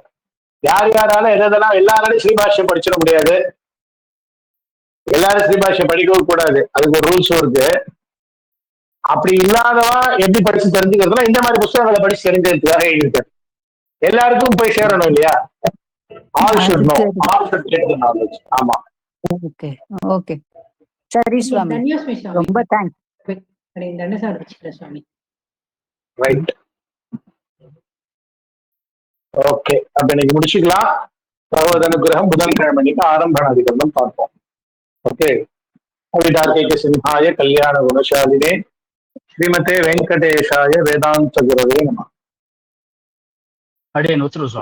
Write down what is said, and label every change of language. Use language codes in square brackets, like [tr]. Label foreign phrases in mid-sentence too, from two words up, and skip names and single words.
[ta] யாரால எதெல்லாம் எல்லாராலையும் ஸ்ரீபாஷ்யம் படிச்சிட முடியாது, எல்லாரும் ஸ்ரீபாஷ்யம் படிக்கவும் கூடாது, அதுக்கு ஒரு ரூல்ஸும் இருக்கு. அப்படி இல்லாதவா எப்படி படிச்சு தெரிஞ்சுக்கிறதுனா இந்த மாதிரி புஸ்தகங்களை படிச்சு தெரிஞ்சதுக்காக எழுதியிருக்காரு. எல்லாருக்கும் போய் சேரணும் இல்லையா? [en] all should know, all should get the knowledge. [ta] ஆமா, [en] okay okay, [ta] சரி சுவாமி, ரொம்ப தேங்க்ஸ். [en] right, okay. [ta] அப்ப இன்னைக்கு முடிச்சுக்கலாம். பகவத் அனுகிரகம் புதன்கிழமைக்கு ஆரம்பணாதிகரணம் பார்ப்போம். ஓகே. [sa] कवितार्किक सिंहाय कल्याण गुणशालिने श्रीमते वेङ्कटेशाय वेदान्त गुरवे नमः. [ta] அடியேன் உத்தரவு சுவாமி.